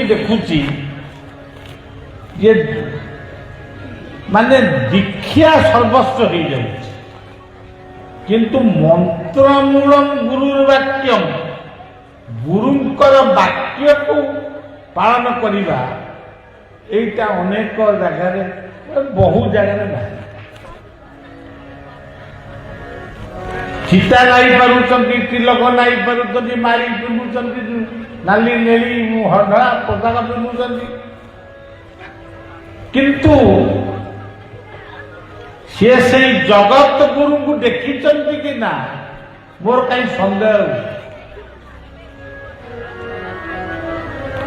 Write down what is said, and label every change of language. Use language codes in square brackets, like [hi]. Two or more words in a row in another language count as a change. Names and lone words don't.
[or] ଦେଖୁଛି, ଯେ ମାନେ ଦୀକ୍ଷା ସର୍ବସ୍ୱ ହେଇଯାଉଛି, କିନ୍ତୁ [sa] ମନ୍ତ୍ରମୂଳଂ ଗୁରୁର୍ ବାକ୍ୟଂ, [or] ଗୁରୁଙ୍କର ବାକ୍ୟକୁ ପାଳନ କରିବା, [bn] এইটা অনেক জায়গায়, বহু জায়গায় ନାହିଁ। [or] চিতা ନାଇ ପାରୁଛନ୍ତି, ତିଲକ ନାଇ ପାରୁଛନ୍ତି, ମାରି ପିନ୍ଧୁଛନ୍ତି, ନାଲି ନେଳି ଧଳା ପୋଷାକ ପିନ୍ଧୁଛନ୍ତି, କିନ୍ତୁ ସିଏ ସେଇ ଜଗତ ଗୁରୁଙ୍କୁ ଦେଖିଛନ୍ତି କି ନା, ମୋର କାହିଁ ସନ୍ଦେହ।